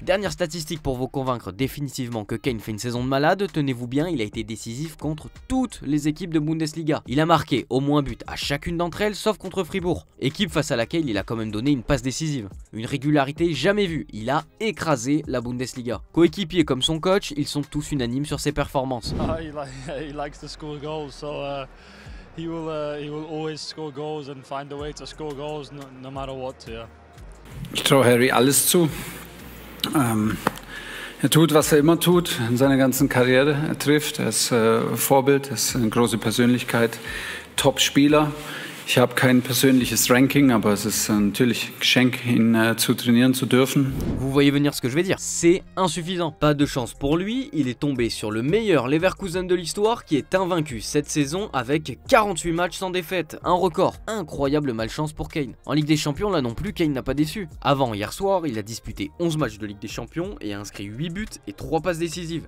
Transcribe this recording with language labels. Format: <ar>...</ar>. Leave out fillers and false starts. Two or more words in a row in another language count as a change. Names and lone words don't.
<fr>Dernière statistique pour vous convaincre définitivement que Kane fait une saison de malade, tenez-vous bien, il a été décisif contre toutes les équipes de Bundesliga. Il a marqué au moins but à chacune d'entre elles sauf contre Fribourg, équipe face à laquelle il a quand même donné une passe décisive. Une régularité jamais vue, il a écrasé la Bundesliga. Coéquipiers comme son coach, ils sont tous unanimes sur ses performances.</fr> <en>He likes to score goals, so he will always score goals and find a way to score goals no matter what. Yeah.</en> <de>Ich traue Harry alles zu. Tut, was immer tut in seiner ganzen Karriere. Trifft, ist Vorbild, ist eine große Persönlichkeit, Top-Spieler. Ich habe kein persönliches Ranking, aber es ist natürlich ein Geschenk, ihn zu trainieren zu dürfen.</de> <fr>Vous voyez venir ce que je vais dire, c'est insuffisant. Pas de chance pour lui, il est tombé sur le meilleur Leverkusen de l'histoire qui est invaincu cette saison avec 48 matchs sans défaite, un record. Incroyable malchance pour Kane. En Ligue des Champions, là non plus, Kane n'a pas déçu. Avant, hier soir, il a disputé 11 matchs de Ligue des Champions et a inscrit 8 buts et 3 passes décisives.</fr>